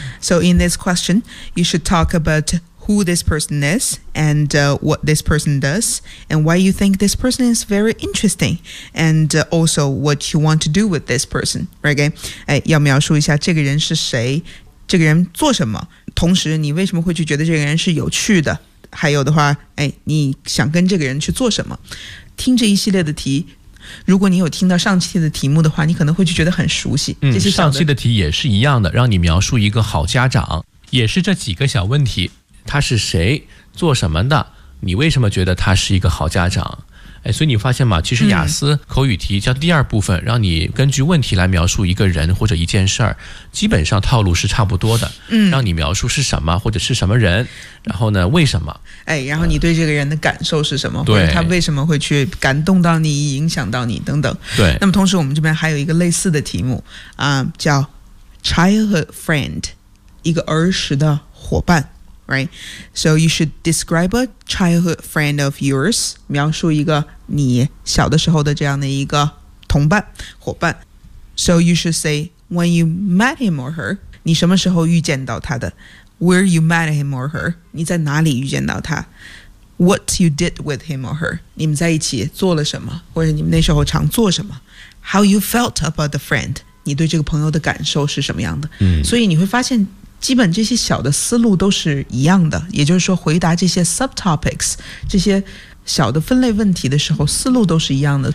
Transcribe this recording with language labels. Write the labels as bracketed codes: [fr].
[en] So in this question, you should talk about who this person is and what this person does and why you think this person is very interesting and also what you want to do with this person. Okay? [zh] 要描述一下这个人是谁，这个人做什么，同时你为什么会去觉得这个人是有趣的，还有的话，你想跟这个人去做什么。听这一系列的题，如果你有听到上期的题目的话，你可能会就觉得很熟悉。上期的题也是一样的，让你描述一个好家长，也是这几个小问题，他是谁，做什么的，你为什么觉得他是一个好家长。所以你发现吗，其实雅思口语题叫第二部分，让你根据问题来描述一个人或者一件事儿，基本上套路是差不多的，让你描述是什么或者是什么人，然后呢为什么，然后你对这个人的感受是什么，对，或者他为什么会去感动到你，影响到你等等。对，那么同时我们这边还有一个类似的题目叫 childhood friend， 一个儿时的伙伴。 [en] Right. So you should describe a childhood friend of yours. [zh] 描述一个你小的时候的这样的一个同伴，伙伴。 [en] So you should say when you met him or her. [zh] 你什么时候遇见到他的？ [en] Where you met him or her. [zh] 你在哪里遇见到他？ [en] What you did with him or her. [zh] 你们在一起做了什么？或者你们那时候常做什么？ [en] How you felt about the friend. [zh] 你对这个朋友的感受是什么样的？所以你会发现基本这些小的思路都是一样的，也就是说回答这些 subtopics， 这些小的分类问题的时候思路都是一样的。